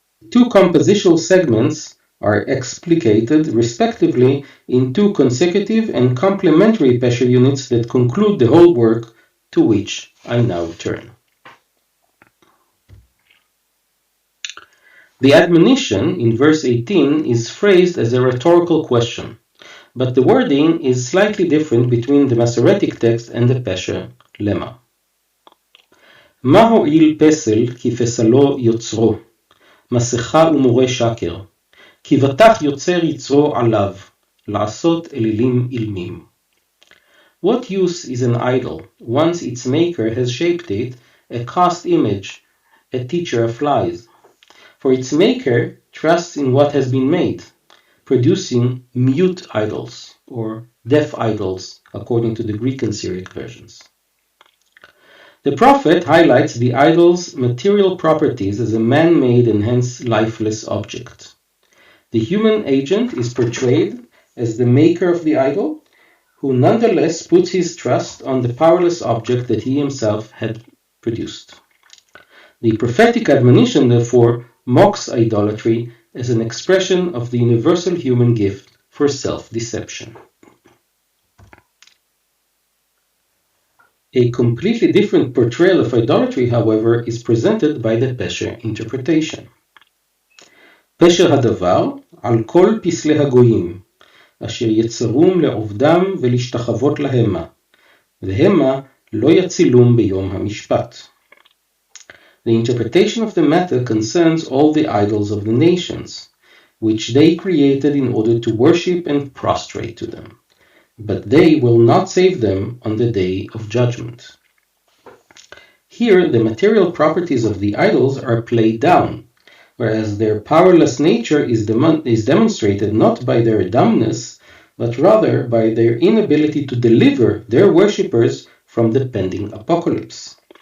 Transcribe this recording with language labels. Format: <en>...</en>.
<en>Two compositional segments are explicated respectively in 2 consecutive and complementary pesher units that conclude the whole work, to which I now turn. The admonition in verse 18 is phrased as a rhetorical question, but the wording is slightly different between the Masoretic text and the Pesher lemma.</en> <he>מה הועיל פסל כי פסלו יוצרו, מסכה ומורה שקר, כי בטח יוצר יצרו עליו, לעשות אלילים אילמים.</he> <en>What use is an idol once its maker has shaped it, a cast image, a teacher of lies? For its maker trusts in what has been made. producing mute idols, or deaf idols, according to the Greek and Syriac versions. The prophet highlights the idol's material properties as a man-made and hence lifeless object. The human agent is portrayed as the maker of the idol, who nonetheless puts his trust on the powerless object that he himself had produced. The prophetic admonition, therefore, mocks idolatry as an expression of the universal human gift for self-deception. A completely different portrayal of idolatry, however, is presented by the Pesher interpretation.</en> <he>פשר הדבר על כל פסלי הגויים, אשר יצרום לעובדם ולהשתחוות להמה, והמה לא יצילום ביום המשפט.</he> <en>The interpretation of the matter concerns all the idols of the nations, which they created in order to worship and prostrate to them, but they will not save them on the day of judgment. Here, the material properties of the idols are played down, whereas their powerless nature is demonstrated not by their dumbness, but rather by their inability to deliver their worshippers from the pending apocalypse.</en>